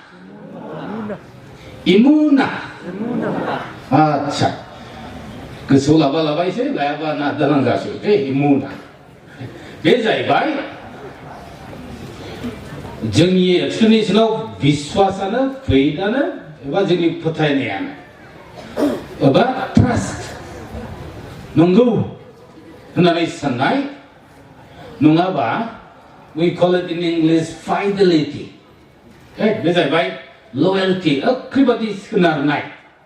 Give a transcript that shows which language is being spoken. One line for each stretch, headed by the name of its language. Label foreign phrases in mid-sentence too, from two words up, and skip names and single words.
Bodo: आच्छा गोसोआव लाबा एसे लायाबा ना दालांगासो इमुना बे जाहैबाय जोंनि एक्सप्लेनेशनाव बिश्वासानो फेथआनो एबा जोंनि फोथायनायानो एबा ट्रास्ट नंगौ होननानै साननाय नङाबा
English: we call it in English fidelity
Bodo: बे जाहैबाय लयेल्टी ओरैबादि सोनारनाय